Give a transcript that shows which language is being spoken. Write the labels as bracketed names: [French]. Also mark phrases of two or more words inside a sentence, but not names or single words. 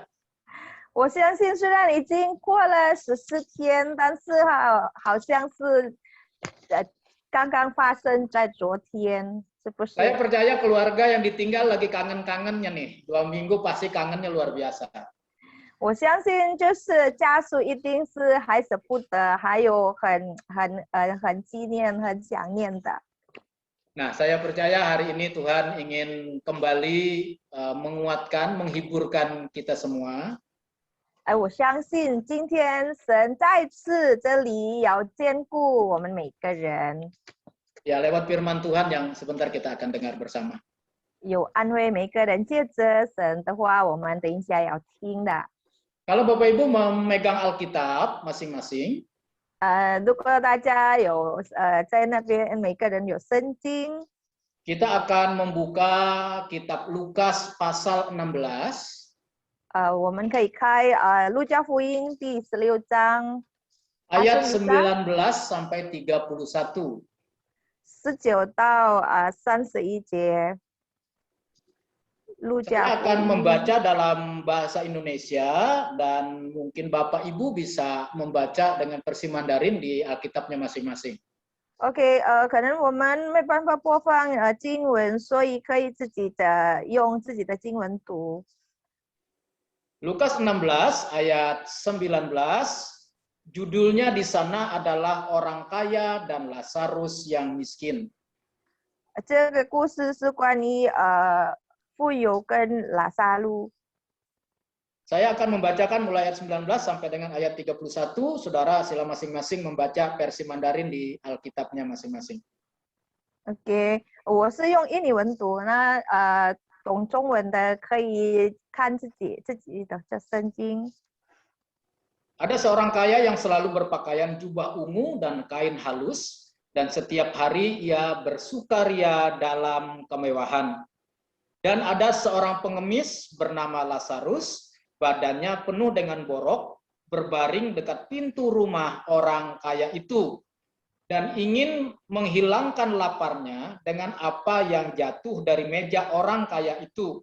[Chinese] 我相信虽然已经过了14天，但是好像是刚刚发生在昨天，是不是？ [Indonesian] Saya percaya keluarga yang ditinggal lagi kangen-kangennya nih. 2 minggu pasti kangennya luar biasa. [Chinese] 我相信就是家属一定是还舍不得，还有很纪念、很想念的。 [Indonesian] Nah, saya percaya hari ini Tuhan ingin kembali menguatkan, menghiburkan kita semua. [Chinese] 我相信今天神再次这里要兼顾我们每个人， [Indonesian] Ya, lewat firman Tuhan yang sebentar kita akan dengar bersama. [Chinese] 有安慰每个人。借着神的话，我们等一下要听的。 [Indonesian] Kalau Bapak Ibu memegang Alkitab masing-masing, [Chinese] 如果大家有在那边每个人有圣经， [Indonesian] kita akan membuka kitab Lukas pasal 16. [Chinese] 我们可以开路加福音第16章 [Indonesian] ayat 19 sampai 31. [Chinese] 19 到31节。路 [Indonesian] Saya [Chinese] 加福 [Indonesian] akan [Chinese] 音 [Indonesian] membaca dalam bahasa Indonesia dan mungkin Bapak Ibu bisa membaca dengan versi Mandarin di Alkitabnya masing-masing. [Chinese] OK，可能我们没办法播放经文，所以可以自己的用自己的经文读。 [Indonesian] Lukas 16 ayat 19, judulnya di sana adalah orang kaya dan Lazarus yang miskin. [Chinese] 这个故事是关于富有跟拉萨路。 [Indonesian] Saya akan membacakan mulai ayat 19 sampai dengan ayat 31. Saudara sila masing-masing membaca versi Mandarin di Alkitabnya masing-masing. [Chinese] OK，我是用印尼文读，那懂中文的可以看自己的圣经。 [Indonesian] Ada seorang kaya yang selalu berpakaian jubah ungu dan kain halus, dan setiap hari ia bersukaria dalam kemewahan. Dan ada seorang pengemis bernama Lazarus, badannya penuh dengan borok, berbaring dekat pintu rumah orang kaya itu, dan ingin menghilangkan laparnya dengan apa yang jatuh dari meja orang kaya itu.